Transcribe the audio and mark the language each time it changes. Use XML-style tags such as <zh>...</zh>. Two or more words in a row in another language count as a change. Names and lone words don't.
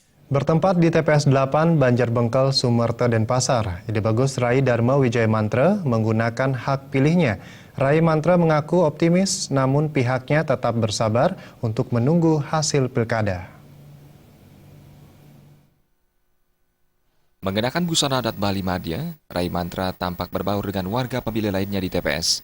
<id>Bertempat di TPS 8 Banjarbengkel, Sumerta, Denpasar, Ide Bagus Rai Dharma Wijaya Mantra menggunakan hak pilihnya. Rai Mantra mengaku optimis, namun pihaknya tetap bersabar untuk menunggu hasil pilkada. Mengenakan busana adat Bali Madya, Rai Mantra tampak berbaur dengan warga pemilih lainnya di TPS.</id>